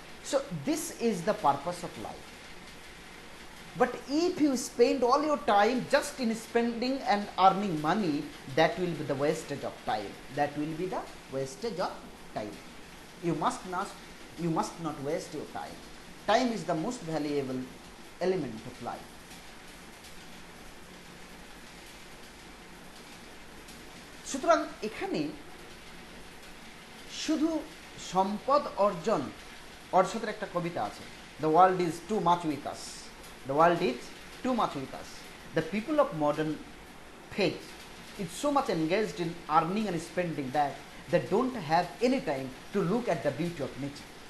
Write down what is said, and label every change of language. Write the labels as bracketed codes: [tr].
[en] So this is the purpose of life. But if you spend all your time just in spending and earning money, that will be the wastage of time. That will be the wastage of time. You must not waste your time. Time is the most valuable element of life. [bn] সুতরাং এখানে শুধু সম্পদ অর্জন, অর্শতের একটা কবিতা আছে, [en] the world is too much with us, [bn] the world is too much with us, [en] The people of modern faith is so much engaged in earning and spending that they don't have any time to look at the beauty of nature.